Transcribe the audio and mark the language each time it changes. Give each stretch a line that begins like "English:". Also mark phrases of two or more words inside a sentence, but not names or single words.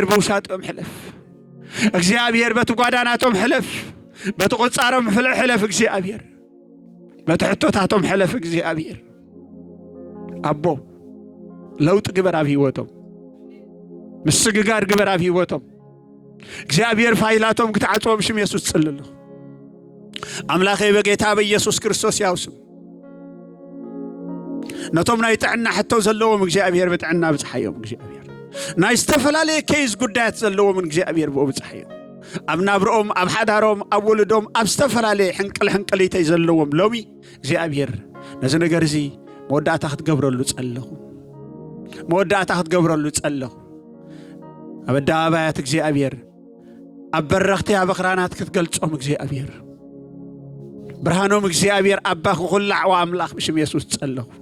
Tigrinya: በውሳጦም ሕለፍ እግዚአብሔር በትጓዳናቶም ሕለፍ በተቆጻሮም ሕለፍ እግዚአብሔር በትሕቶታቶም ሕለፍ እግዚአብሔር አቦ ለውጥ ግበር ኣብ ህይወቶም ምስግጋር ግበር ኣብ ህይወቶም እግዚአብሔር ፋይላቶም ክትዓጽዎም ሽም ኢየሱስ ጽልሉ
Amharic: አምላኬ በጌታ በኢየሱስ ክርስቶስ ያውስም
Tigrinya: ነቶም ናይ ጥዕና ሕቶ ዘለዎም እግዚአብሔር በጥዕና ብጽሐዮም እግዚአብሔር ናይ ዝተፈላለዩ ኬዝ ጉዳያት ዘለዎም እግዚአብሔር ብጽሐዮም ኣብ ናብሮኦም ኣብ ሓዳሮም ኣብ ወለዶም ኣብ ዝተፈላለዩ ሕንቅሊተይ ዘለዎም ሎሚ እግዚአብሔር ነዚ ነገር እዚ መወዳእታ ክትገብረሉ ጸለኹ መወዳእታ ክትገብረሉ ጸለኹ ኣብ ኣደባባያት እግዚአብሔር ኣብ በረኽቲ ኣብ ኣኽራናት ክትገልጾም እግዚአብሔር ብርሃኖም እግዚአብሔር ኣባኽ ኩላዕዋ አምላኽ ብሽም ኢየሱስ ጸለኹ